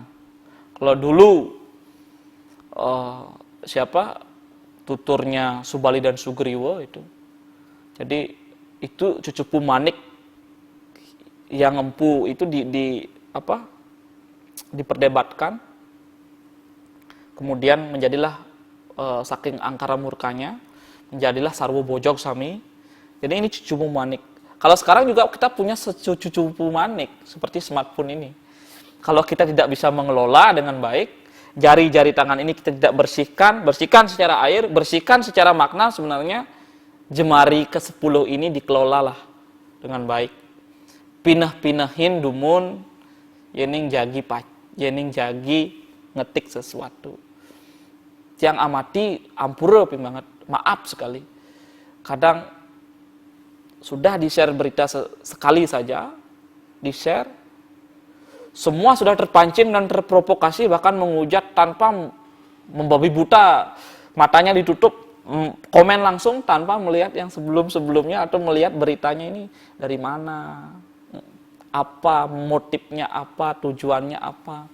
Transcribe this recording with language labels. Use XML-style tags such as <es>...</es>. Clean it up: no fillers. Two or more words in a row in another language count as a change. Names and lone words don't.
<id>Kalau dulu tuturnya Subali dan Sugriwa itu. Jadi itu cucupu manik yang empu itu diperdebatkan. Kemudian menjadilah saking angkara murkanya, menjadilah</id> <ban>Sarwo Bojog Sami.</ban> <id>Jadi ini cucupu manik. Kalau sekarang juga kita punya cucupu manik seperti smartphone ini. Kalau kita tidak bisa mengelola dengan baik, jari-jari tangan ini kita tidak bersihkan secara air, bersihkan secara makna, sebenarnya jemari ke-10 ini dikelolalah dengan baik.</id> <ban>Pinah-pinahin dumun, yening jagi ngetik sesuatu. Yang amati ampura banget,</ban> <id>maaf sekali. Kadang sudah di-share berita sekali saja, di-share, semua sudah terpancing dan terprovokasi, bahkan menghujat tanpa membabi buta, matanya ditutup, komen langsung tanpa melihat yang sebelum-sebelumnya atau melihat beritanya ini dari mana, apa motifnya, apa tujuannya, apa.</id>